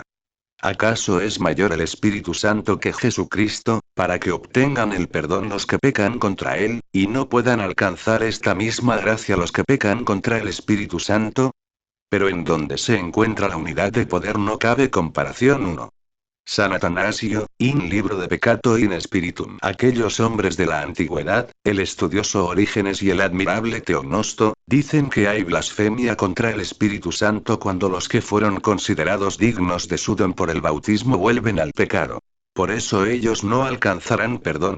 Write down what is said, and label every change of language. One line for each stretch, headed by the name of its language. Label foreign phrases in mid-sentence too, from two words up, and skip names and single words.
Spanish: ¿Acaso es mayor el Espíritu Santo que Jesucristo, para que obtengan el perdón los que pecan contra Él, y no puedan alcanzar esta misma gracia los que pecan contra el Espíritu Santo? Pero en donde se encuentra la unidad de poder no cabe comparación. 1. San Atanasio,
Latin: in libro de peccato in spiritum.
Spanish: Aquellos hombres de la antigüedad, el estudioso Orígenes y el admirable Teognosto, dicen que hay blasfemia contra el Espíritu Santo cuando los que fueron considerados dignos de su don por el bautismo vuelven al pecado. Por eso ellos no alcanzarán perdón.